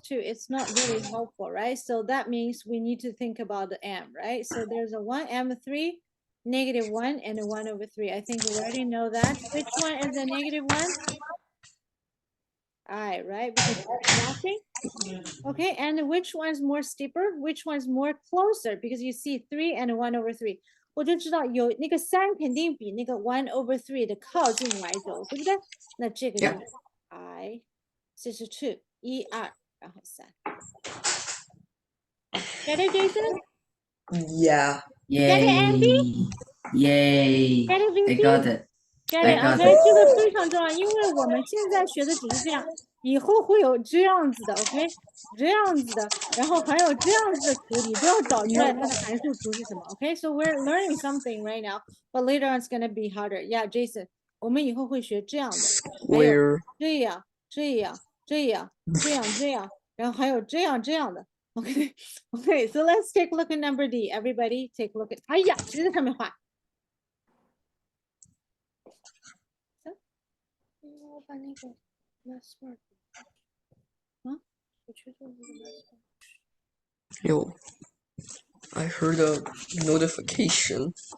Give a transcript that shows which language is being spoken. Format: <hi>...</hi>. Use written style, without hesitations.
<en>It's not really helpful, right? So that means we need to think about the m, right? So there's a 1 m3, -1, and a 1/3. I think we already know that. Which one is the -1? I, right? Because it's flashing. Okay, and which one's more steeper? Which one's more closer? Because you see 3 and 1/3.</en> <zh>我就知道有那个3肯定比那个 1/3 的靠近 y 轴，对不对？那这个就是 I 42 1 2然后3。</zh> <en>Get it, Jason? Yeah. Get it, Andy? Yay. Yay. Get it, I Vicky? got it. Get I it? got OK， it.</en> <zh>这个非常重要，因为我们现在学的只是这样，以后会有这样子的 ，OK， 这样子的，然后还有这样子的图，你都要找出来它的函数图是什么 ，OK？</zh> <en>So we're learning something right now, but later on it's gonna be harder. Yeah,</en> <zh>Jason， 我们以后会学这样的，还有</zh> <en>Where</en> <zh>这样、这样、这样、这样、这样，然后还有这样、这样的。</zh> <en>OK, OK, so let's take a look at number D. Everybody take a look at.</en> <zh>哎呀，谁在上面画？我把那个 last word 啊，我去做那个 last word。</zh> <en>yo, I heard a notification.</en>